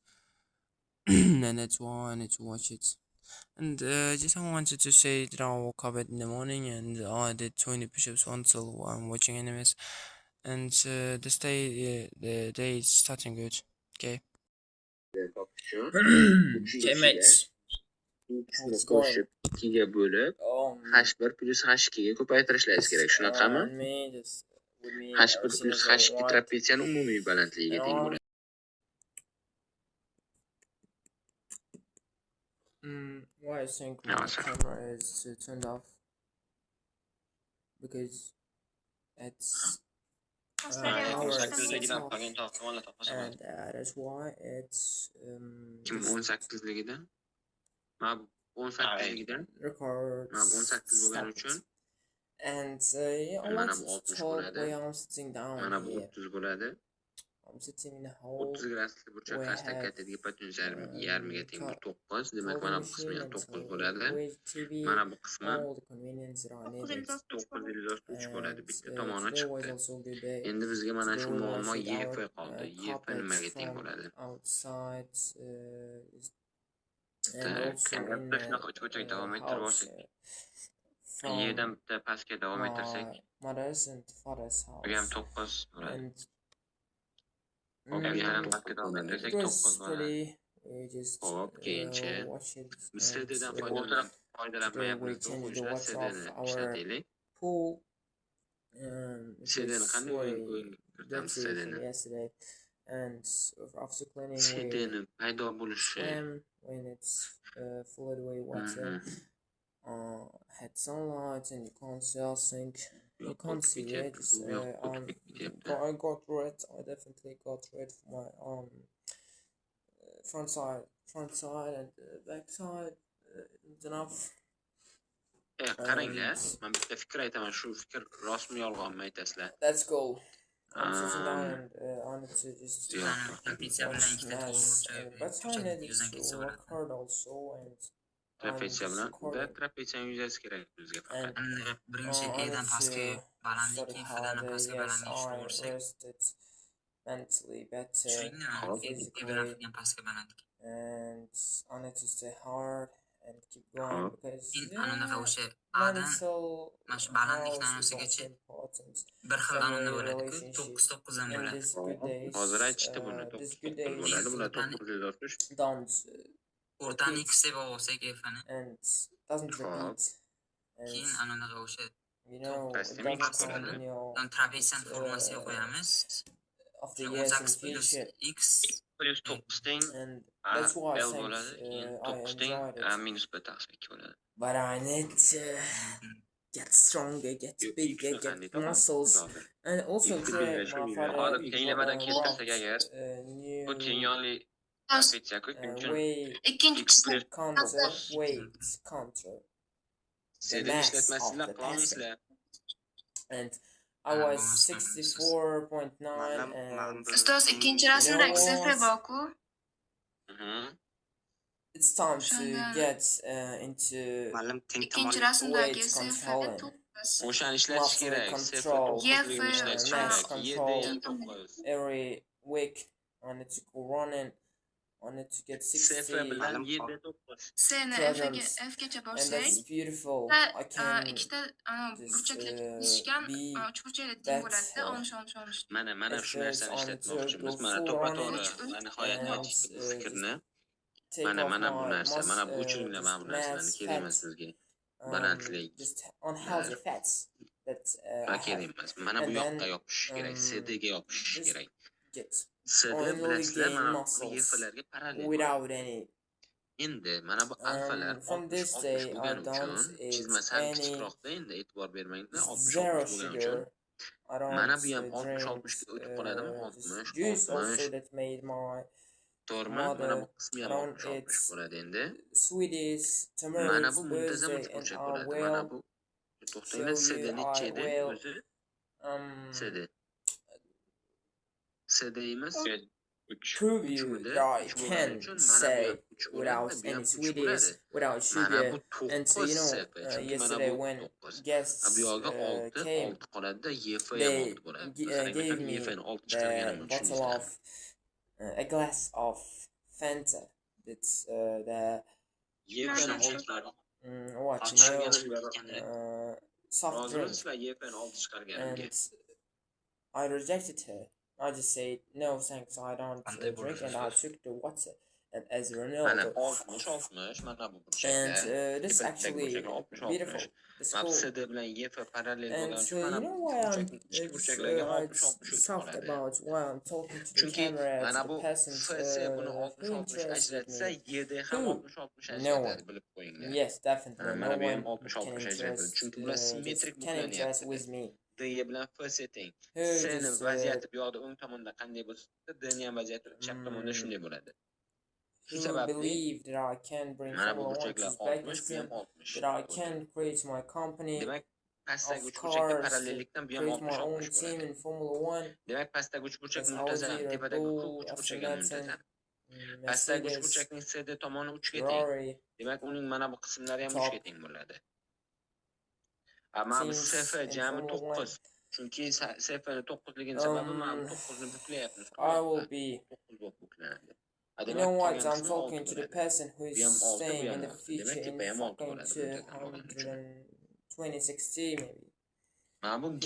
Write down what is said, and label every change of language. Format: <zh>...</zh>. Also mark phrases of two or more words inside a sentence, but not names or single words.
<en>And that's why I need to watch it. And just I wanted to say that I woke up in the morning and I did 20 push-ups until I'm watching animes. And the day is starting good. Okay. Okay, mates. How's it going?</en> <uz>H1 plus H2 ga ko'paytirishlaringiz kerak, shunaqami?</uz> <en>around me, just with me,</en> <uz>H1</uz> <en>everything</en> <uz>plus</uz> <en>is going</en> <uz>H2</uz> <en>right.</en> <uz>trapetsiyani umumiy balandligiga</uz> <en>And</en> <uz>teng</uz> <en>on.</en> <uz>bo'ladi.</uz> <en>Why I think my camera is turned off? Because it's power switched off, and that's why it's</en> <uz>Kim 18ligida? Mana 18ligida?</uz> <en>record</en> <uz>Mana 18 bo'lgani uchun</uz> <en>stopped. And yeah, I</en> <uz>mana</uz> <en>wanted</en> <uz>bu</uz> <en>to</en> <uz>60</uz> <en>talk</en> <uz>bo'ladi.</uz> <en>where I'm sitting down</en> <uz>Mana bu</uz> <en>here.</en> <uz>30 bo'ladi.</uz> <en>I'm sitting in a hole</en> <uz>30 gradusli burchak</uz> <en>where I</en> <uz>qarshidan</uz> <en>have</en> <uz>kattadagi potensial yarmiga teng bu 9. Demak,</uz> <en>clothing</en> <uz>mana bu</uz> <en>machine</en> <uz>qismi ham</uz> <en>and</en> <uz>9 bo'ladi.</uz> <en>with TV,</en> <uz>Mana bu qismi</uz> <en>all the convenience that I needed.</en> <uz>953 bo'ladi. Bitta tomoni</uz> <en>Today was</en> <uz>chiqdi.</uz> <en>also a good day.</en> <uz>Endi bizga mana shu</uz> <en>Today we</en> <uz>muammo</uz> <en>washed</en> <uz>YF</uz> <en>our</en> <uz>qoldi. YF</uz> <en>carpet</en> <uz>nimaga teng</uz> <en>from</en> <uz>bo'ladi?</uz> <en>outside and</en> <uz>Bitta</uz> <en>also in</en> <uz>shunaqa ko'chaga davom ettirib</uz> <en>house</en> <uz>olsak.</uz> <en>from</en> <uz>Yerdan bitta pastga davom ettirsak,</uz> <en>my mother's and father's</en> <uz>bu ham</uz> <en>house.</en> <uz>9 bo'ladi.</uz> <en>And</en> <uz>Hop, yana pastga davom ettirsak</uz> <en>it was</en> <uz>9 bo'ladi.</uz> <en>pretty. We just</en> <uz>Hop, keyinchi</uz> <en>watched it.</en> <uz>biz CDdan</uz> <en>Today we</en> <uz>foydalanmayapmiz.</uz> <en>changed the</en> <uz>O'quvchilar</uz> <en>water</en> <uz>CDni</uz> <en>of our</en> <uz>ishlataylik.</uz> <en>pool.</en> <uz>CDni qanday</uz> <en>very</en> <uz>o'yinga kiritamiz</uz> <en>dirty</en> <uz>CDni?</uz> <en>from yesterday, and after cleaning</en> <uz>CDni paydo</uz> <en>we</en> <uz>bo'lishi.</uz> <en>swam when it's flooded away water. Had sunlight and you can't see a thing. You can't see it. I got red. I definitely got red for my front side and back side. It's enough.</en> <uz>Qaranglar, men bitta fikr aytaman. Shu fikr rostmi yolg'onmi aytasizlar?</uz> <en>Let's go. I'm sitting down and I need to just but I needed to record also and</en> <uz>Trapesiya bilan trapesiya yuzasi kerak bizga faqat. Birinchi E'dan pastki balandlik, Fdan pastki balandlik ishni o'rsak.</uz> <en>Rested mentally better, physically,</en> <uz>pastki balandlik.</uz> <en>And I need to stay hard and keep going because</en> <uz>anaqa o'sha A'dan mana shu balandlikni anosigacha bir xil an'ana bo'ladi-ku, 9 dan bo'ladi. Hozir aytishdi buni 9 bo'ladi, bular 960.</uz> <en>Don't</en> <uz>o'rtani x deb olsak F'ni.</uz> <en>And doesn't repeat.</en> <uz>Keyin anaqa o'sha</uz> <en>You know, it doesn't come in your</en> <uz>trapesiyan formulasiga qo'yamiz.</uz> <en>of the years in future.</en> <uz>X plus 9 teng</uz> <en>And that's why I</en> <uz>L</uz> <en>think</en> <uz>bo'ladi, keyin 9 teng</uz> <en>enjoyed it.</en> <uz>minus b taqsim 2 bo'ladi.</uz> <en>But I need to get stronger, get bigger, get muscles, and also today my father</en> <uz>tenglamadan keltirsak agar bu tengyonli trapesiya-ku</uz> <en>weight counter</en> <uz>CD ishlatmasizlar, qilolmaysizlar.</uz> <en>and I was 64.9 and</en> <uz>Ustoz ikkinchi rasmdagi sifri borku.</uz> <en>it's time to get into</en> <uz>Ikkinchi rasmdagi</uz> <en>weight</en> <uz>sifri</uz> <en>controlling.</en> <uz>9. O'shani ishlatish kerak.</uz> <en>Control,</en> <uz>ishlatish</uz> <en>mass</en> <uz>kerak.</uz> <en>control.</en> <uz>7 9.</uz> <en>Every week I need to go running. I need to get 60</en> <uz>bilan 7 9. Seni</uz> <en>kilograms.</en> <uz>Fgacha</uz> <en>And</en> <uz>borsak,</uz> <en>that's beautiful. I can</en> <uz>ikkita</uz> <en>just</en> <uz>burchakli chizishgan</uz> <en>be</en> <uz>uchburchakli teng bo'ladi-da,</uz> <en>better.</en> <uz>13. Mana shu narsani ishlatmoqchimiz. Mana to'ppa-to'g'ri nihoyat aytishdi bu fikrni.</uz> <en>Take off</en> <uz>Mana bu</uz> <en>my</en> <uz>narsa, mana bu tushuninglar mana bu narsalarni kerak emas sizga. Balandlik.</uz> <en>Just unhealthy fats that</en> <uz>kerak emas. Mana bu yoqqa yopish kerak, CDga yopish kerak.</uz> <en>get</en> <uz>CD bilasizlar, mana bu YFlarga parallel.</uz> <en>without any.</en> <uz>Endi mana bu alfalar</uz> <en>from this day</en> <uz>60</uz> <en>I</en> <uz>bo'lgani</uz> <en>don't</en> <uz>uchun</uz> <en>eat</en> <uz>chizmasi ham</uz> <en>any</en> <uz>kichikroqda, endi e'tibor bermanglar. 60</uz> <en>zero</en> <uz>bo'lgani uchun</uz> <en>sugar. I don't</en> <uz>mana bu ham</uz> <en>drink</en> <uz>60 ga o'tib qoladimi?</uz> <en>just juice</en> <uz>60,</uz> <en>also</en> <uz>60.</uz> <en>that made my</en> <uz>To'g'rimi? Mana bu qismi ham</uz> <en>around</en> <uz>60 bo'ladi endi.</uz> <en>sweeties,</en> <uz>Mana</uz> <en>tomatoes,</en> <uz>bu muntazam</uz> <en>birthday, and</en> <uz>burchak</uz> <en>I</en> <uz>bo'ladi. Mana</uz> <en>will</en> <uz>bu to'xtanglar, CD necha edi o'zi? CD. CD emas,</uz> <en>prove you that I can say without any sweeties, without sugar. And so, you know, yesterday when guests came, they gave me the bottle of a glass of Fanta. It's the what soft drink, and I rejected her. I just said no thanks, I don't drink, and I took the water. and as</en> <uz>Mana</uz> <en>Ronaldo.</en> <uz>60-60 mana bu burchaklar.</uz> <en>And this</en> <uz>Tepakdagi</uz> <en>actually</en> <uz>burchaklar 60-60.</uz> <en>beautiful. This</en> <uz>Mana</uz> <en>cool.</en> <uz>SD bilan YF parallel</uz> <en>And</en> <uz>bo'lgani uchun mana</uz> <en>you know</en> <uz>bu</uz> <en>why</en> <uz>burchakning ichki burchaklarga 60-60 o'tib</uz> <en>soft</en> <uz>qoladi.</uz> <en>about why I'm talking to the</en> <uz>Chunki</uz> <en>camera</en> <uz>mana</uz> <en>to</en> <uz>bu</uz> <en>the peasant</en> <uz>FS buni</uz> <en>who</en> <uz>60-60</uz> <en>interested</en> <uz>ajratsa,</uz> <en>me.</en> <uz>YD ham</uz> <en>Who?</en> <uz>60-60</uz> <en>No</en> <uz>ajratadi,</uz> <en>one.</en> <uz>bilib qo'yinglar.</uz> <en>Yes, definitely. No</en> <uz>Mana bu ham</uz> <en>one can</en> <uz>60-60 ajratadi. Chunki bular simmetrik</uz> <en>can interest</en> <uz>buklanyapti.</uz> <en>with me.</en> <uz>D bilan F setting.</uz> <en>Who</en> <uz>S'ni</uz> <en>just</en> <uz>vaziyati bu yoqda o'ng tomonda qanday bo'lsa, D ni ham vaziyati chap tomonda shunday bo'ladi. Shu</uz> <en>who</en> <uz>sababli</uz> <en>believe that I can bring</en> <uz>mana bu</uz> <en>Formula 1 to</en> <uz>burchaklar 60, bu</uz> <en>Uzbekistan,</en> <uz>ham 60.</uz> <en>that I can create my company</en> <uz>Demak, pastdagi</uz> <en>of</en> <uz>uch burchakka</uz> <en>cars,</en> <uz>parallellikdan bu ham</uz> <en>create my own</en> <uz>60-60</uz> <en>team</en> <uz>bo'ladi.</uz> <en>in Formula 1</en> <uz>Demak, pastdagi uch burchak</uz> <en>as</en> <uz>muntazam,</uz> <en>Audi, Red</en> <uz>tepadagi</uz> <en>Bull,</en> <uz>uch burchak</uz> <en>Aston</en> <uz>ham</uz> <en>Martin,</en> <uz>muntazam. Pastdagi uch</uz> <en>Mercedes,</en> <uz>burchakning CD tomoni 3 ga teng.</uz> <en>Ferrari,</en> <uz>Demak, uning mana bu qismlari ham 3</uz> <en>Top</en> <uz>ga teng bo'ladi. Mana bu</uz> <en>teams</en> <uz>SF</uz> <en>in</en> <uz>jami</uz> <en>Formula 1.</en> <uz>9. Chunki SF-ni 9ligini sababi mana bu 9ni buklayapmiz.</uz> <en>I will be.</en> <uz>9 bo'lib buklanadi.</uz> <en>You know what? I'm talking to the person who is staying in the future in fucking 2060 maybe.</en> <uz>Mana bu</uz>